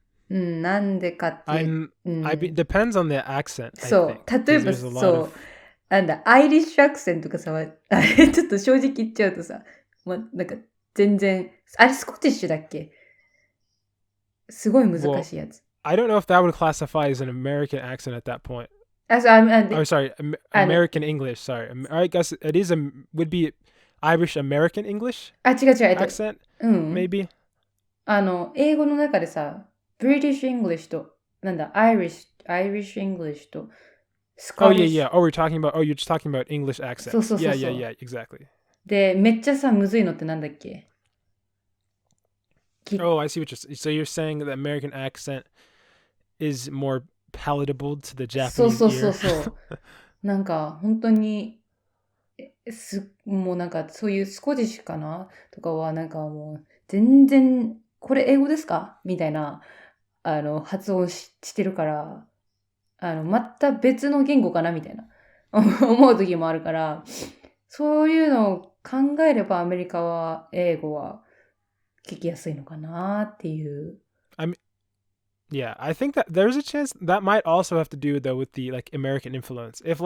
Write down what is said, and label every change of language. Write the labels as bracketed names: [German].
[Japanese] なんでかっていう。 [English] depends on the accent. [Japanese] そう。例えばそう。なんだ、アイリッシュアクセントとかさ、ちょっと正直言っちゃうとさ、なんか全然、あれスコティッシュだっけ？すごい難しいやつ。 [English] I don't know if that would classify as an American accent at that point. Sorry, American English. Sorry, I guess it would be Irish American English. [Japanese] 違う。 [English] accent, maybe. [Japanese] 英語の中でさ、British English と、なんだ、Irish English と、 [English] Oh yeah. Oh, you're just talking about English accents. [Japanese] そう。 [English] Yeah, exactly. [Japanese] で、めっちゃさ、むずいのってなんだっけ？ [English] Oh, I see what so you're saying that American accent is more palatable to the Japanese ear. [Japanese] そう。なんか、本当に、もうなんか、そういうスコティッシュかなとかは、なんかもう、全然、これ英語ですかみたいな、発音してるから、また別の言語かなみたいな、思う時もあるから、そういうのを考えればアメリカは英語は聞きやすいのかなっていう。 [English] Yeah, I think that there's a chance that might also have to do though with the like American influence.